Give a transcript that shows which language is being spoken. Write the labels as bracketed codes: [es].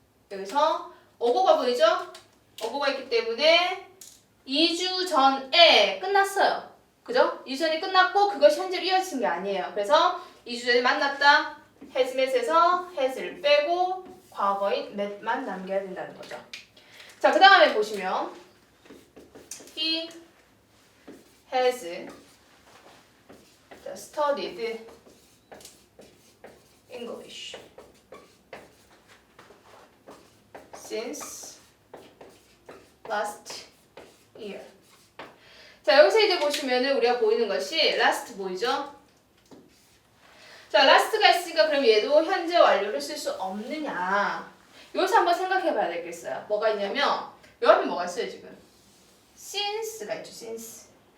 [ko] 여기서 ago가 보이죠? ago가 있기 때문에 2주 전에 끝났어요. 그죠? 2주 전에 끝났고 그것이 현재로 이어진 게 아니에요. 그래서 2주 전에 만났다. has met에서 has를 빼고 과거인 met만 남겨야 된다는 거죠. 자, 그 다음에 보시면 [en] He has studied English since last year. [ko] 자, 여기서 이제 보시면은 우리가 보이는 것이 last 보이죠? 자, last가 있으니까 그럼 얘도 현재 완료를 쓸 수 없느냐? 여기서 한번 생각해 봐야 되겠어요. 뭐가 있냐면 요 앞에 뭐가 있어요 지금? since가 있죠. since.